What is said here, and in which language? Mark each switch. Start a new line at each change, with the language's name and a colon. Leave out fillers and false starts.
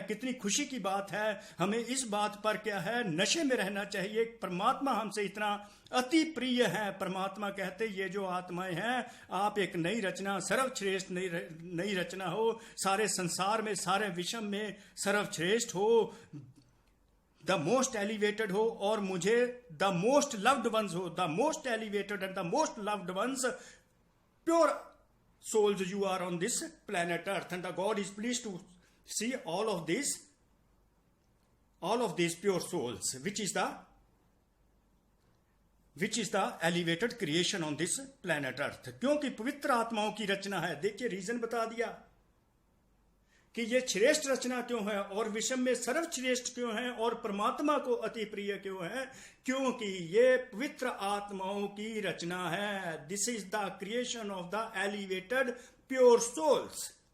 Hindi: कितनी खुशी की बात है। हमें इस बात पर क्या है, नशे में रहना चाहिए। परमात्मा हमसे इतना अति प्रिय है। परमात्मा कहते ये जो आत्माएं हैं, आप एक नई रचना, सर्वश्रेष्ठ नई रचना हो, सारे संसार में, सारे विश्व में सर्वश्रेष्ठ हो।
English: the most elevated
Hindi: हो और मुझे
English: The most loved ones हो, the most elevated and the most loved ones, pure souls you are on this planet earth, and the God is pleased to see all of these pure souls, which is the elevated creation on this planet earth.
Hindi: क्योंकि पवित्र आत्माओं की रचना है. देखिए reason बता दिया कि ये श्रेष्ठ रचना क्यों है और विषम में सर्वश्रेष्ठ क्यों है और परमात्मा को अति प्रिय क्यों है. क्योंकि ये पवित्र आत्माओं की रचना है.
English: This is the creation of the elevated pure souls.